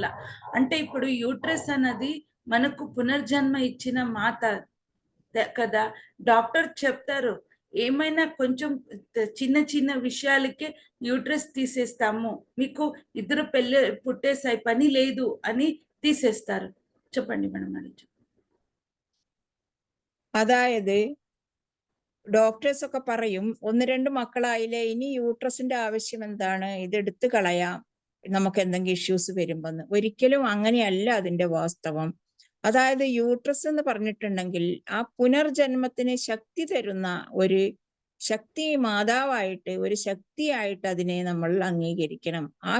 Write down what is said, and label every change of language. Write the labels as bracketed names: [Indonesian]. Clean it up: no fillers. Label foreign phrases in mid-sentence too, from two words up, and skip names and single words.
[Telugu] అంటే ఇప్పుడు యూట్రస్ అన్నది మనకు పునర్జన్మ ఇచ్చిన మాత కదా. డాక్టర్ చెప్తారు, ఏమైనా కొంచెం చిన్న చిన్న విషయాలకే యూట్రస్ తీసేస్తాము, మీకు 2 పుట్టేసాయి, పని లేదు అని తీసేస్తారు. చెప్పండి మేడం. [Malayalam] അതായത് ഡോക്ടേഴ്സ് ഒക്കെ പറയും, 1-2 മക്കളായില്ലേ, ഇനി യൂട്രസിന്റെ ആവശ്യം എന്താണ്, ഇതെടുത്ത് കളയാം നമുക്ക് എന്തെങ്കിലും ഇഷ്യൂസ് വരുമ്പെന്ന്. ഒരിക്കലും അങ്ങനെയല്ല അതിന്റെ വാസ്തവം. അതായത് യൂട്രസ് എന്ന് പറഞ്ഞിട്ടുണ്ടെങ്കിൽ ആ പുനർജന്മത്തിന് ശക്തി തരുന്ന ഒരു ശക്തി മാതാവായിട്ട്, ഒരു ശക്തിയായിട്ട് അതിനെ നമ്മൾ അംഗീകരിക്കണം.